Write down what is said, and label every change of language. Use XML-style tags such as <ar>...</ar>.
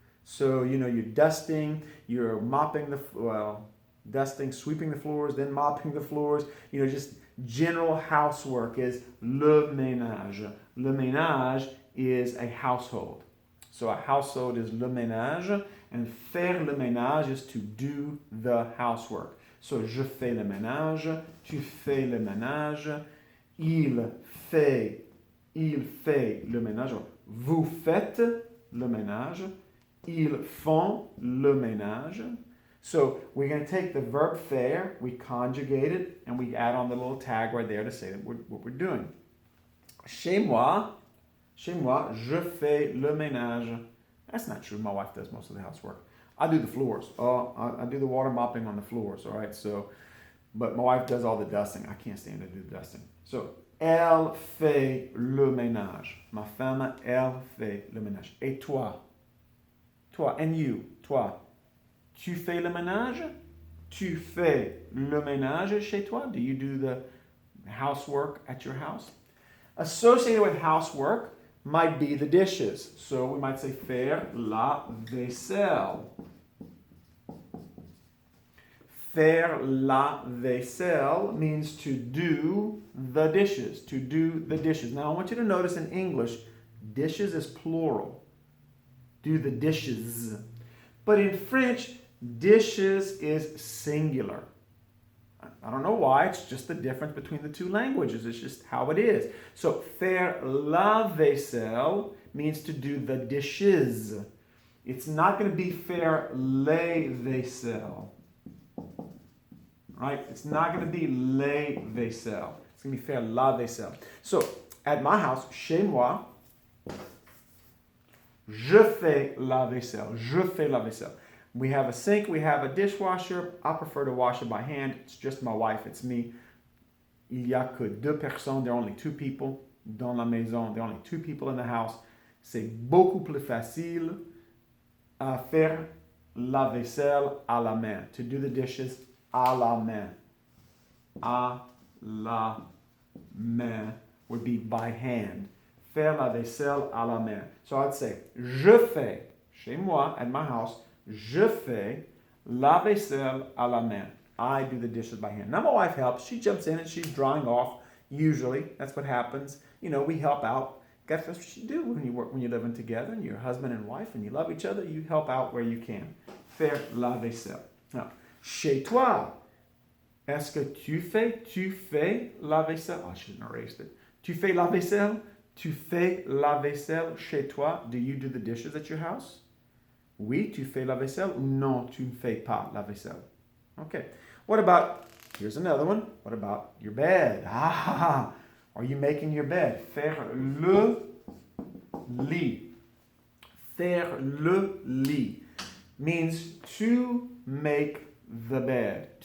<en>So, you're dusting, you're mopping dusting, sweeping the floors, then mopping the floors. Just general housework is le ménage. Le ménage is a household. So a household is le ménage, and faire le ménage is to do the housework.</en> <fr>So je fais le ménage, tu fais le ménage, il fait le ménage. Vous faites le ménage. Ils font le ménage.</fr> <en>So we're going to take the verb faire, we conjugate it, and we add on the little tag right there to say that what we're doing.</en> <fr>Chez moi, je fais le ménage.</fr> <en>That's not true. My wife does most of the housework. I do the floors. I do the water mopping on the floors, all right? So, but my wife does all the dusting. I can't stand to do the dusting.</en> <fr>So, elle fait le ménage. Ma femme, elle fait le ménage. Et toi? Toi,</fr> <en>and you,</en> <fr>toi. Tu fais le ménage? Tu fais le ménage chez toi?</fr> <en>Do you do the housework at your house? Associated with housework, might be the dishes. So we might say</en> <fr>faire la vaisselle. Faire la vaisselle</fr> <en>means to do the dishes, to do the dishes. Now I want you to notice in English, dishes is plural. Do the dishes. But in French, dishes is singular. I don't know why, it's just the difference between the two languages. It's just how it is. So</en> <fr>faire la vaisselle</fr> <en>means to do the dishes. It's not going to be</en> <fr>faire les vaisselle.</fr> <en>Right? It's not going to be</en> <fr>les vaisselle.</fr> <en>It's going to be</en> <fr>faire la vaisselle.</fr> <en>So, at my house,</en> <fr>chez moi, je fais la vaisselle. Je fais la vaisselle.</fr> <en>We have a sink, we have a dishwasher. I prefer to wash it by hand. It's just my wife, it's me.</en> <fr>Il y a que deux personnes.</fr> <en>There are only two people</en> <fr>dans la maison.</fr> <en>There are only two people in the house.</en> <fr>C'est beaucoup plus facile à faire la vaisselle à la main.</fr> <en>To do the dishes</en> <fr>à la main. À la main</fr> <en>would be by hand.</en> <fr>Faire la vaisselle à la main.</fr> <en>So I'd say,</en> <fr>je fais, chez moi,</fr> <en>at my house,</en> <fr>je fais la vaisselle à la main.</fr> <en>I do the dishes by hand. Now my wife helps. She jumps in and she's drying off. Usually, that's what happens. You know, we help out. That's what you do when you work, when you're living together, and you're husband and wife, and you love each other. You help out where you can.</en> <fr>Faire la vaisselle. Now, chez toi, est-ce que tu fais la vaisselle?</fr> <en>Oh, I shouldn't have erased it.</en> <fr>Tu fais la vaisselle? Tu fais la vaisselle chez toi?</fr> <en>Do you do the dishes at your house?</en> <fr>Oui, tu fais la vaisselle? Ou non, tu ne fais pas la vaisselle?</fr> <en>Okay. What about, here's another one. What about your bed? Ah, are you making your bed?</en> <fr>Faire le lit. Faire le lit</fr> <en>means to make the bed.</en>